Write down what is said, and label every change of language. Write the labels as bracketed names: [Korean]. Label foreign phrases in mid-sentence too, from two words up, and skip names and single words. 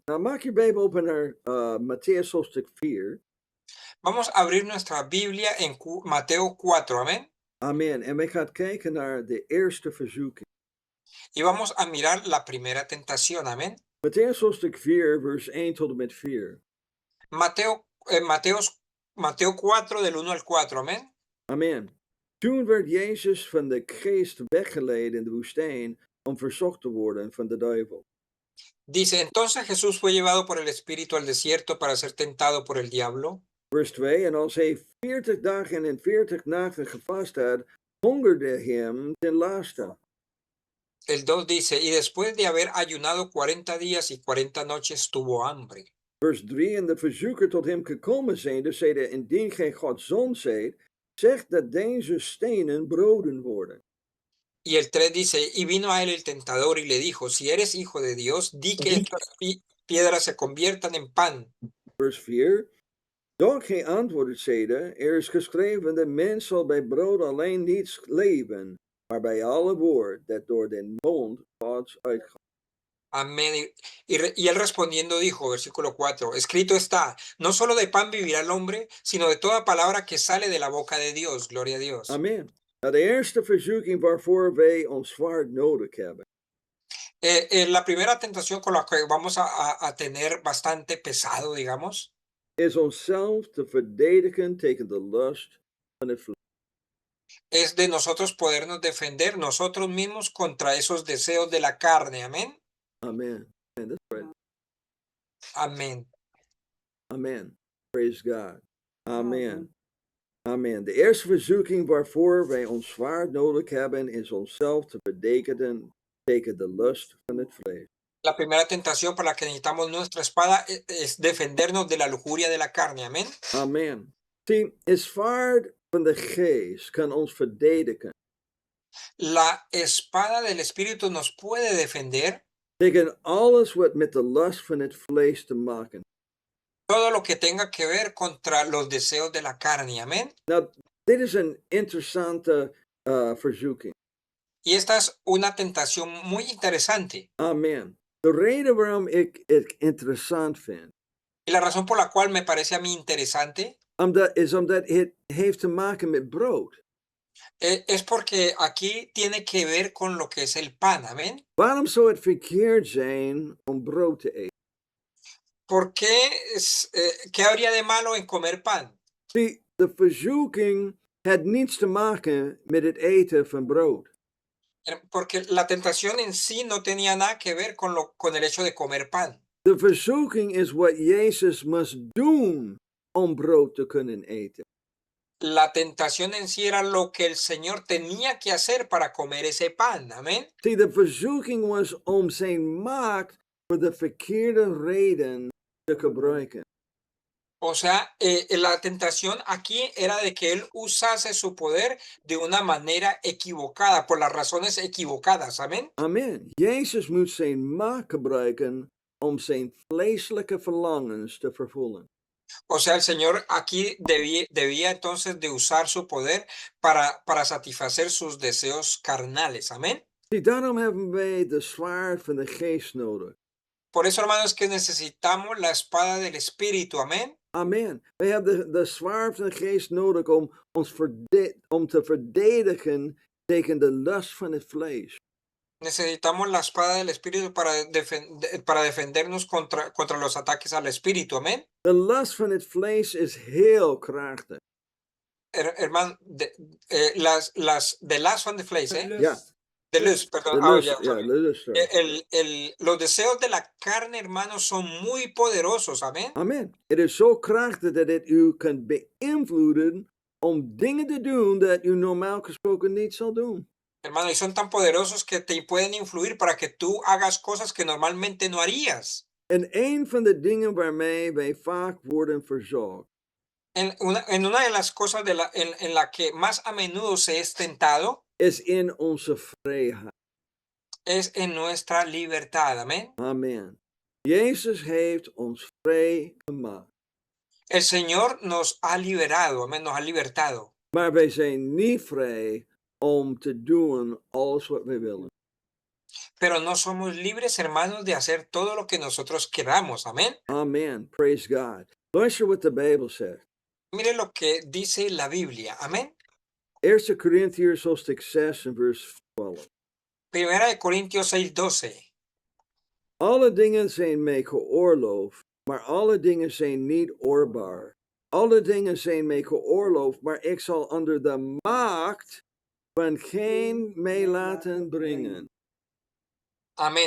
[Dutch] Nou, maak je Bijbel open naar Matthäus hoofdstuk 4. [Spanish] Vamos a abrir nuestra Biblia en Mateo 4, amén. Amen. [Dutch] En wij gaan kijken naar de eerste verzoeking. [Spanish] Y vamos a mirar la primera tentación, amén. [Dutch] Matthäus hoofdstuk 4, vers 1 tot en met 4. [Spanish] Mateo 4 del 1 al 4, amén. Amen. [Dutch] Toen werd Jezus van de geest weggeleid in de woestijn om verzocht te worden van de duivel. [Spanish] Dice, entonces Jesús fue llevado por el Espíritu al desierto para ser tentado por el diablo. [Dutch] Vers 2. En als hij 40 dagen en 40 nachten gevast had, hongerde hem ten laatste. [Spanish] El 2 dice, y después de haber ayunado 40 días y 40 noches tuvo hambre. [Dutch] Vers 3. En de verzoeker tot hem gekomen zijnde, zeide, indien gij Gods zoon zijt, zeg dat deze stenen broden worden. [Spanish] Y el 3 dice, y vino a él el tentador y le dijo, si eres hijo de Dios, di que estas piedras se conviertan en pan. [Dutch] Vers 4. Doch hij antwoordde zeide, is geschreven, de mens zal bij brood alleen niet leven, maar bij alle woord dat door den mond Gods uitgaat. [Spanish] Amén. Y él respondiendo dijo, versículo 4, escrito está, no solo de pan vivirá el hombre, sino de toda palabra que sale de la boca de Dios. Gloria a Dios. Amen. [Dutch] Nou, de eerste verzoeking waarvoor wij ons zwaard nodig hebben. [Spanish] La primera tentación con la que vamos a tener bastante pesado, digamos, [Dutch] Is onszelf te verdedigen tegen de lust van het vlees. [Spanish] es de nosotros podernos defender nosotros mismos contra esos deseos de la carne. Amén. [English] Amen. Amen. That's right. [Spanish] Amén. [English] Amen. Praise God. Amen. Amen. [Dutch] De eerste verzoeking waarvoor wij ons zwaard nodig hebben, is onszelf te verdedigen tegen de lust van het vlees. [Spanish] La primera tentación para la que necesitamos nuestra espada es defendernos de la lujuria de la carne. Amén. Amen. [Dutch] Zie, het zwaard van de geest kan ons verdedigen [Spanish] La espada del Espíritu nos puede defender [Dutch] tegen alles wat met de lust van het vlees te maken. [Spanish] todo lo que tenga que ver contra los deseos de la carne. Amén. [Dutch] Nou, dit is een interessante verzoeking. [Spanish] Y esta es una tentación muy interesante. Amen. [Dutch] De reden waarom ik het interessant vind, [Spanish] Y la razón por la cual me parece a mí interesante [Dutch] omdat het heeft te maken met brood. [Spanish] es porque aquí tiene que ver con lo que es el pan. Amén. [Dutch] Waarom zou het verkeerd zijn om brood te eten? [Spanish] ¿Por qué, qué habría de malo en comer pan? [Dutch] Zie, de verzoeking had niets te maken met het eten van brood. [Spanish] Porque la tentación en sí no tenía nada que ver con el hecho de comer pan. [Dutch] De verzoeking is wat Jezus moest doen om brood te kunnen eten. [Spanish] La tentación en sí era lo que el Señor tenía que hacer para comer ese pan. Amén. [Dutch] Zie, de verzoeking was om zijn macht voor de verkeerde reden te gebruiken. [Spanish] O sea, la tentación aquí era de que él usase su poder de una manera equivocada, por las razones equivocadas. Amén. Amen. [Dutch] Jezus moest zijn macht gebruiken om zijn vleeselijke verlangens te vervullen. [Spanish] O sea, el Señor aquí debía entonces de usar su poder para satisfacer sus deseos carnales. Amén. [Dutch] Zie, daarom hebben wij de zwaard van de geest nodig. [Spanish] Por eso, hermanos, que necesitamos la espada del Espíritu. Amén. Amen. [Dutch] Wij hebben de zwaard van de geest nodig om te verdedigen tegen de lust van het vlees. [Spanish] Necesitamos la espada del Espíritu para defendernos contra los ataques al Espíritu. Amén. [Dutch] De lust van het vlees is heel krachtig. [Spanish] Hermano, [Dutch] de lust van de vlees, [Spanish] ¿eh? [Dutch] Ja. De lust, perdón. De lust, [Spanish] ya, [Dutch] ja, de lust. [Spanish] los deseos de la carne, hermanos, son muy poderosos. Amén. Amen. [Dutch] Het is zo krachtig dat het u kan beïnvloeden om dingen te doen dat u normaal gesproken niet zal doen. [Spanish] Hermano, y son tan poderosos que te pueden influir para que tú hagas cosas que normalmente no harías. [Dutch] En een van de dingen waarmee wij vaak worden verzocht, [Spanish] En una de las cosas en la que más a menudo se es tentado, [Dutch] is in onze vrijheid. [Spanish] Es en nuestra libertad. Amén. Amen. [Dutch] Jezus heeft ons vrij gemaakt. [Spanish] El Señor nos ha liberado, amén, nos ha libertado. [Dutch] Maar wij zijn niet vrij om te doen alles wat wij willen. [Spanish] Pero no somos libres, hermanos, de hacer todo lo que nosotros queramos. Amén. [English] Amen. Praise God. Luister what the Bible says. [Spanish] Mire lo que dice la Biblia. Amén. [Dutch] 1 Corinthians hoofdstuk 6 en vers 12. [Spanish] Primera de Corintios 6:12. [Dutch] Alle dingen zijn mij geoorloofd, maar alle dingen zijn niet oorbaar. Alle dingen zijn mij geoorloofd, maar ik zal onder de macht van geen mij laten brengen. [Spanish] Amén.